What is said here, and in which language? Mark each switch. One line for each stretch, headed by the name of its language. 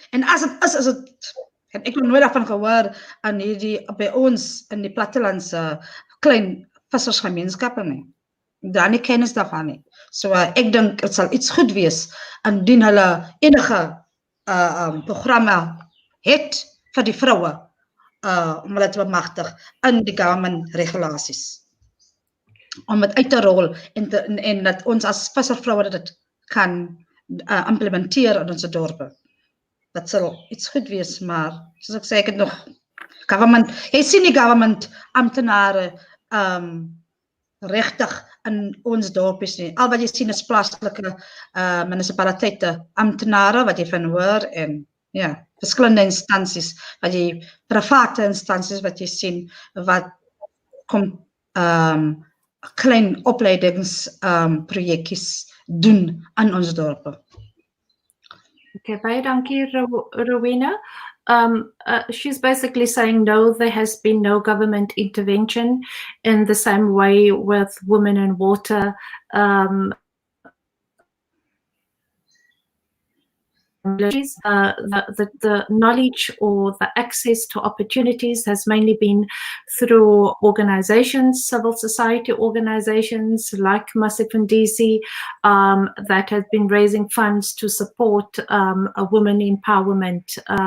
Afrikaans: En as dit is dit, en ek het nooit daarvan gehoor aan by ons in die plattelandse klein vissersgemeenskappe nie. Daar nie kennis daarvan nie. So ek dink dit sal iets goed wees indien hulle enige programme het vir die vroue om hulle te bemagtig in die government regulasies. Om het uit te rol en dat ons as visservroue dit kan implementeer in onze dorpe. Dat sal iets goed wees, maar soos ek sê, ek het nog government, jy sien die government amptenare regtig in ons dorpies nie. Al wat jy sien is plaaslike munisipaliteite, amptenare wat jy van hoor en ja, verskillende instansies, wat jy private instansies wat jy sien, wat kom klein opleidingsprojekkies doen aan ons dorpe. Okay, baie dankie, Rowena.
English: She's basically saying no, there has been no government intervention in the same way with Women in Water. The knowledge or the access to opportunities has mainly been through organizations, civil society organizations like Masifundise that have been raising funds to support women empowerment.